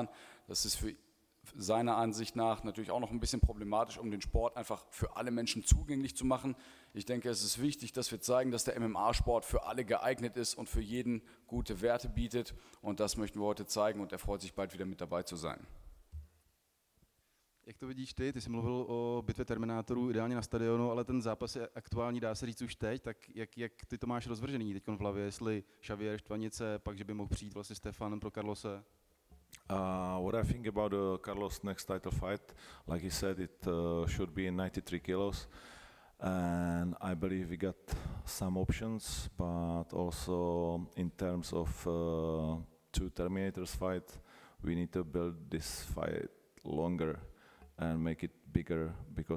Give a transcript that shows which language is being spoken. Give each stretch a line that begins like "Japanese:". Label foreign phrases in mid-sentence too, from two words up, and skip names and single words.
German: Das ist für seiner Ansicht nach natürlich auch noch ein bisschen problematisch, um den Sport einfach für alle Menschen zugänglich zu machen. Ich denke, es ist wichtig, dass wir zeigen, dass der MMA-Sport für alle geeignet ist und für jeden gute Werte bietet. Und das möchten wir heute zeigen und er freut sich bald wieder mit dabei zu sein.
Czech: Jak to vidíš ty? Ty jsi mluvil o bitvě Terminátorů ideálně na stadionu, ale ten zápas je aktuální, dá se říct už teď, tak jak ty to máš rozvržený teď v hlavě, jestli Xavier, štvanice, pak že by mohl přijít vlastně Stefan pro Carlose?
English: What I think about Carlos' next title fight, like he said, it should be in 93 kilos, and I believe we got some options, but also in terms of 2 Terminators fight, we need to build this fight longer and make it bigger, because